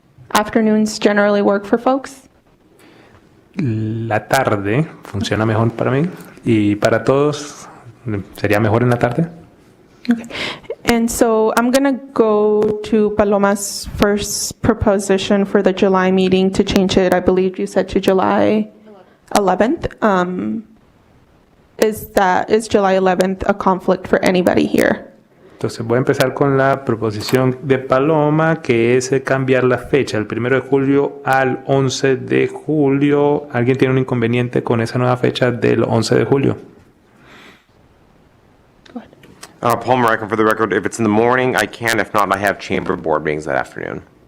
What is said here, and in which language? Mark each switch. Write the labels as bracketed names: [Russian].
[English] Afternoons generally work for folks? [Spanish] La tarde funciona mejor para mí y para todos sería mejor en la tarde. [English] Okay. And so I'm going to go to Paloma's first proposition for the July meeting to change it, I believe you said to July 11th. Is July 11th a conflict for anybody here? [Spanish] Entonces voy a empezar con la proposición de Paloma, que es cambiar la fecha, el 1 de julio al 11 de julio. ¿Alguien tiene un inconveniente con esa nueva fecha del 11 de julio? [English] Paul Marek, for the record, if it's in the morning, I can. If not, I have chamber board meetings that afternoon.